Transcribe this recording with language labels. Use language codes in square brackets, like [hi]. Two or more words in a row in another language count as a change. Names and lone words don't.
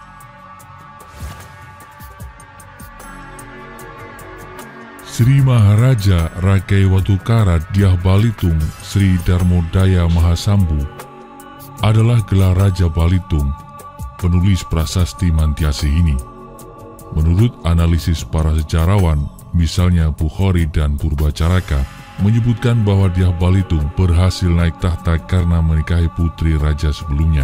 [id] Sri Maharaja Rakai Watukara Dyah Balitung Sri Darmodaya Mahasambu adalah gelar Raja Balitung, penulis Prasasti Mantiasih ini. Menurut analisis para sejarawan, misalnya Bukhari dan Purbacaraka, menyebutkan bahwa Dyah Balitung berhasil naik tahta karena menikahi putri raja sebelumnya.